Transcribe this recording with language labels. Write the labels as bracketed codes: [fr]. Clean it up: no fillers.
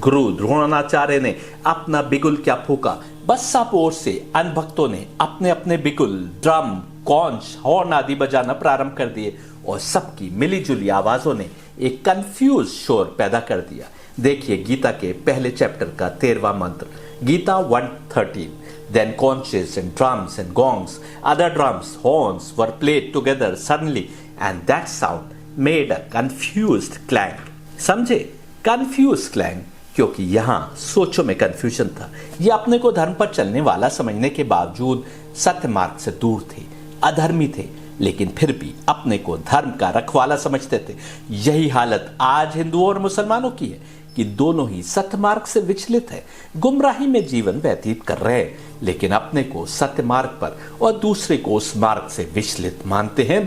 [hi] गुरु द्रोणाचार्य ने अपना बिगुल क्या फूका, बस्सापोर से अनभक्तों ने अपने अपने बिगुल, ड्रम, कॉन्च, हॉर्न आदि बजाना प्रारंभ कर दिए और सबकी मिलीजुली आवाजों ने एक कंफ्यूज शोर पैदा कर दिया। देखिए गीता के पहले चैप्टर का 13वां मंत्र, Gita 1:13। [en] Then conches and drums and gongs, other drums, horns were played together suddenly and that sound made a confused clang. [hi] समझे? [en] Confused clang, [hi] क्योंकि यहाँ सोचों में कंफ्यूजन था। ये अपने को धर्म पर चलने वाला समझने के बावजूद सत्य मार्ग से दूर थे, अधर्मी थे, लेकिन फिर भी अपने को धर्म का रखवाला समझते थे। यही हालत आज हिंदुओं और मुसलमानों की है कि दोनों ही सत्य मार्ग से विचलित है, गुमराही में जीवन व्यतीत कर रहे हैं, लेकिन अपने को सत्य मार्ग पर और दूसरे को उस मार्ग से विचलित मानते हैं।